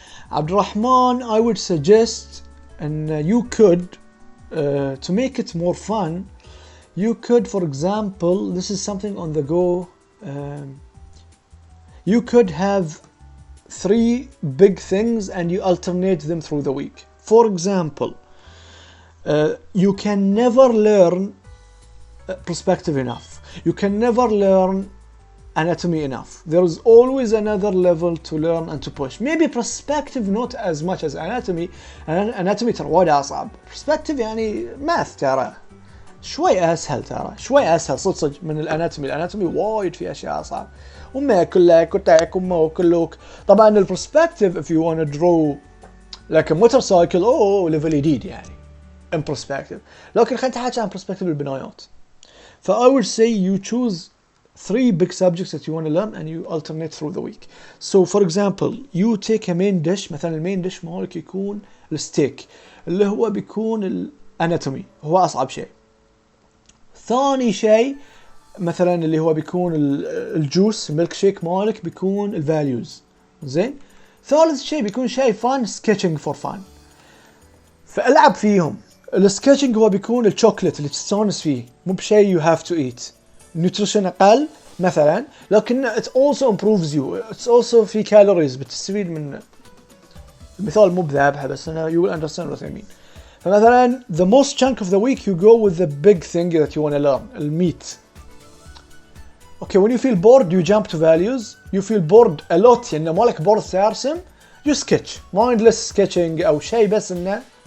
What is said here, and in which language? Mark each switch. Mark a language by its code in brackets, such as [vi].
[en] Abdurrahman, I would suggest, and you could, to make it more fun, you could, for example, this is something on the go, you could have 3 big things and you alternate them through the week. For example, you can never learn perspective enough. You can never learn anatomy enough. There is always another level to learn and to push. Maybe perspective not as much as anatomy. [ar] Anatomy ترى وايد أصعب. Perspective يعني math ترى شوي أسهل صدق من الاناتومي وايد في أشياء أصعب. وما كلك وتاك وكلوك. طبعا البرسبكتيف [en] if you want to draw like a motorcycle level جديد يعني in perspective. [ar] لكن خلينا نتحكي عن perspective البنايات. [en] ف I would say you choose 3 big subjects that you want to learn and you alternate through the week. So for example, you take a main dish. [ar] مثلا المين ديش مالك يكون الستيك اللي هو بيكون الاناتومي، هو أصعب شيء. ثاني شيء مثلا اللي هو بيكون الجوس ميلك شيك مالك بيكون الفاليوز. زين. ثالث شيء بيكون شيء فان، سكتشنج فور فان. فالعب فيهم. السكتشنج هو بيكون الشوكلت اللي تستانس فيه، مو بشيء يو هاف تو ايت. نيوتريشن اقل مثلا، لكن [en] it also improves you. It's also [ar] في كالوريز بتستفيد من. المثال مو بذابحه بس انا [en] you will understand what I mean. فمثلا the most chunk of the week you go with the big thing that you want to learn, الميت. Okay, when you feel bored you jump to values. You feel bored a lot [ar] يعني مالك [en] bored ترسم، you sketch mindless sketching أو شيء بس إنه.